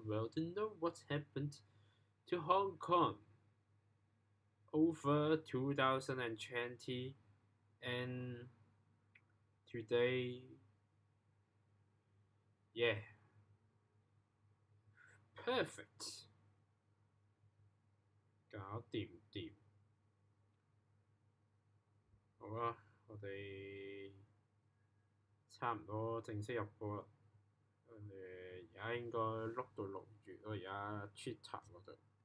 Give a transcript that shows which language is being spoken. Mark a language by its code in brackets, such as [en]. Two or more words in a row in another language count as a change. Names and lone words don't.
[en] world to know what happened to Hong Kong over 2020 and today. Yeah. Perfect. [yue] 搞掂。好啦，我哋差唔多正式入播啦。而家應該碌到6月咯，而家 Twitter 嗰度。